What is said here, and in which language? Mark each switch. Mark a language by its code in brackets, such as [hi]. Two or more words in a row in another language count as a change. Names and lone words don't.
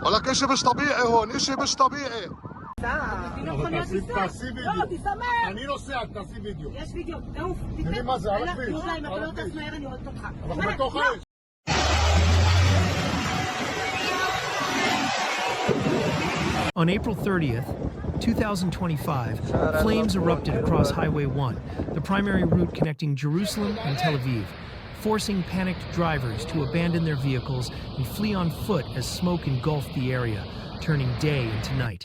[ar] اشي مش طبيعي هون، اشي مش طبيعي. [he] תעשי וידאו. אני נוסע, תעשי וידאו. יש וידאו, תעוף. תראי מה זה, על הכביש. אם אתה לא טס מהר אני רואה אותך. אנחנו בתוך האש. [en] On April 30th, 2025, flames erupted across Highway 1, the primary route connecting Jerusalem and Tel Aviv, forcing panicked drivers to abandon their vehicles and flee on foot as smoke engulfed the area, turning day into night.